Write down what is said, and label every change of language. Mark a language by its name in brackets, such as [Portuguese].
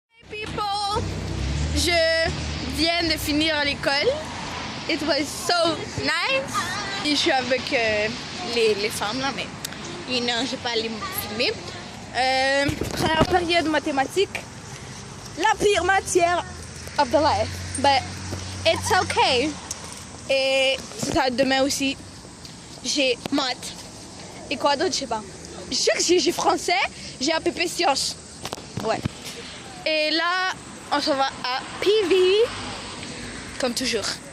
[English] Hey people! [French] Je viens de finir l'école. [English] It was so nice. [French] Et je suis avec les femmes là, mais je vais pas les filmer. Première période mathématiques. La pire matière [English] of the life. But it's okay. [French] Et c'est ça, demain aussi, j'ai maths. Et quoi d'autre, je sais pas. Je sais que j'ai français, j'ai APP sciences. Ouais. Et là, on s'en va à PV. Comme toujours.